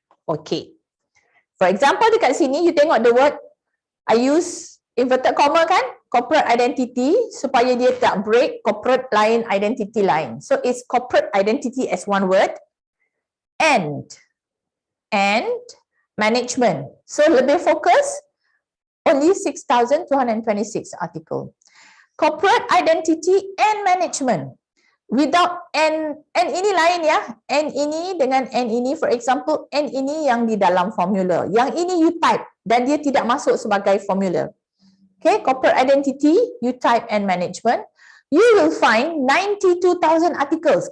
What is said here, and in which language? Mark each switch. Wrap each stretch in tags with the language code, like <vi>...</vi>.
<en>Okay. For example,</en> <ms>dekat sini</ms> <en>you tengok the word, I use inverted comma kan, corporate identity,</en> <ms>supaya dia tak break corporate lain, identity lain.</ms> <en>So it's corporate identity as one word, and management.</en> <ms>So lebih fokus,</ms> <en>only 6,226 article. corporate identity and management.</en> <ms>Without N ini lain ya, N ini dengan N ini,</ms> <en>for example,</en> <ms>N ini yang di dalam formula, yang ini you type dan dia tidak masuk sebagai formula.</ms> <en>Okay, corporate identity, you type and management, you will find 92,000 articles.</en>